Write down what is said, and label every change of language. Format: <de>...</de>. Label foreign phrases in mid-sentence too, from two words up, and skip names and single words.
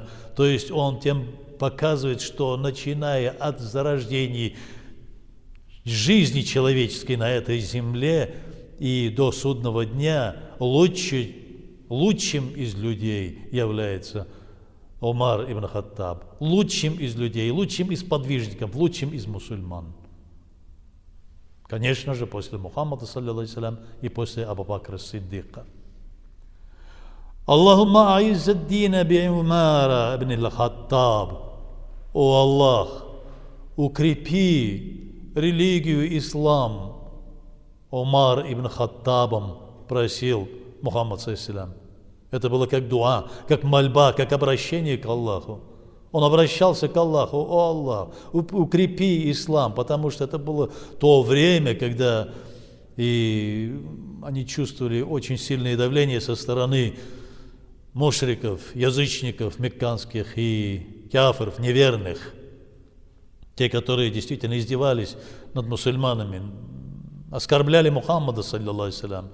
<ru>То есть он тем показывает, что начиная от зарождения жизни человеческой на этой земле и до судного дня лучшим из людей является Умар ибн Хаттаб, лучшим из людей, лучшим из подвижников, лучшим из мусульман. Конечно же, после Мухаммада, саллиллаху и после Абу Бакра Сиддика.</ru> <ar>اللهم أعز الدين بعمر بن الخطاب.</ar> <ru>О Аллах, укрепи религию ислам Умар ибн Хаттабом, просил Мухаммад саллиллаху. Это было как дуа, как мольба, как обращение к Аллаху. Он обращался к Аллаху: о Аллах, укрепи ислам, потому что это было то время, когда и они чувствовали очень сильное давление со стороны мушриков, язычников мекканских и кафиров, неверных, те, которые действительно издевались над мусульманами, оскорбляли Мухаммада, саллиллаху.</ru>